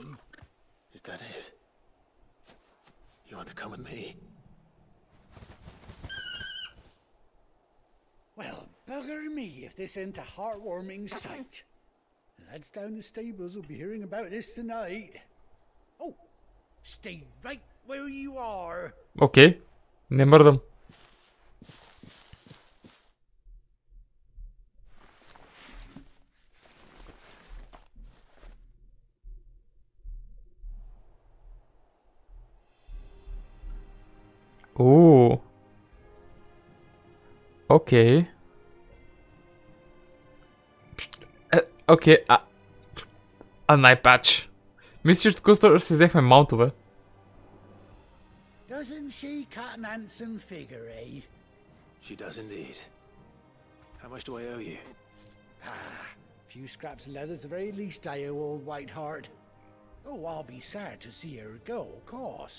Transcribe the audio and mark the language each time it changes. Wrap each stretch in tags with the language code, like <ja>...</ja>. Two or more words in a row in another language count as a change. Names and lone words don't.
<en>Is that it? You want to come with me? Well, bugger me if this ain't a heartwarming sight. The lads down the stables will be hearing about this tonight. Oh, stay right where you are.</en> <bg>Окей. Не мърдам. Ooh. Okay. Окей, най-пач. Мисля, че току си взехме маунтове.</bg> <en>Doesn't she cut an handsome figure, eh? She does indeed. How much do I owe you? A few scraps of leather's the very least I owe old Whiteheart. Oh, I'll be sad to see her go, of course.</en>